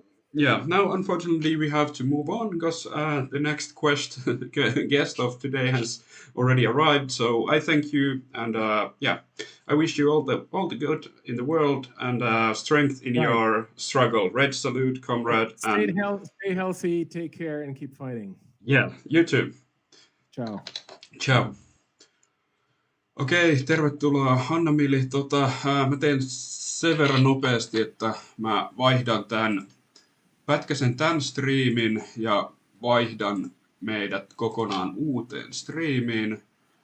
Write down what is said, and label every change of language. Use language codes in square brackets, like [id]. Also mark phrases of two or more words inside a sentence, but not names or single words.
[en] Yeah, now unfortunately we have to move on, because the next guest of today has already arrived. So I thank you, and I wish you all the good in the world, and strength in your struggle. Red salute, comrade. Stay healthy, take care, and keep fighting. Yeah, you too. Ciao. Ciao. [fi] Okei, tervetuloa Hanna-Mili. Mä teen sen verran nopeasti, että mä vaihdan pätkäsen tämän striimin ja vaihdan meidät kokonaan uuteen striimiin.